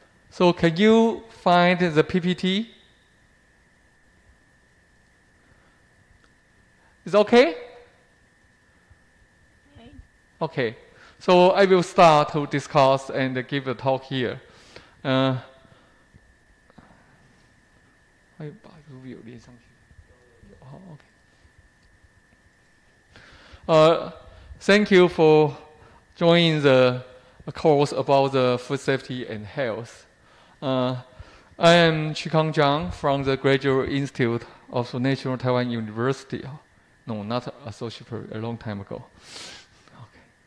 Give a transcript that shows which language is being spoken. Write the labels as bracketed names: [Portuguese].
[English] So can you find the PPT? Is okay? Okay. Okay. So I will start to discuss and give a talk here. [Chinese] 还有把这个 view 连上去。好 ，OK。 [English] Thank you for joining the course about the food safety and health. I am Qikang Zhang from the Graduate Institute of the National Taiwan University. No, not associate, a long time ago. Okay.